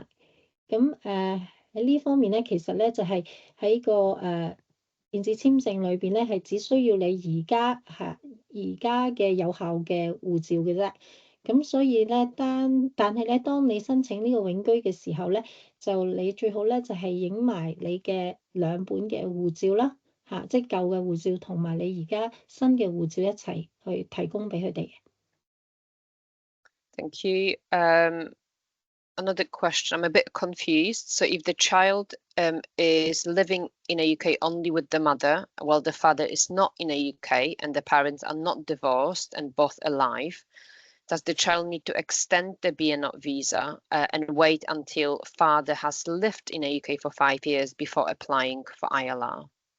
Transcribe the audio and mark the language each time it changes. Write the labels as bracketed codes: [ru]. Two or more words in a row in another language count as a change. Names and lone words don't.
[yue] 咁喺呢方面咧，其實咧就係喺個電子簽證裏邊咧，係只需要你而家嘅有效嘅護照嘅啫。咁所以咧，但係咧，當你申請呢個永居嘅時候咧，就你最好咧就係影埋你嘅兩本嘅護照啦，即係舊嘅護照同埋你而家新嘅護照一齊去提供俾佢哋。 [en] Thank you. Another question, I'm a bit confused. So if the child is living in a UK only with the mother, while the father is not in a UK and the parents are not divorced and both alive, does the child need to extend the BNO visa and wait until father has lived in a UK for 5 years before applying for ILR?